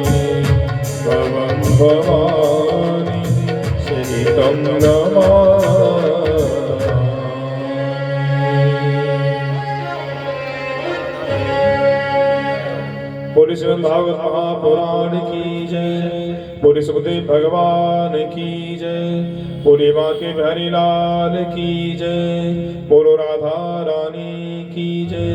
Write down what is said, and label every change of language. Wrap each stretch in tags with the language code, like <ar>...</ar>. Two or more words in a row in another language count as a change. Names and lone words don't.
<sa>भवं भवानी सहितं नमामि।</sa> <hi>बोले श्रीमद् भागवत महापुराण की जय। बोले सुखदेव भगवान की जय। बोले बांके बिहारी लाल की जय। बोलो राधा रानी की जय।</hi>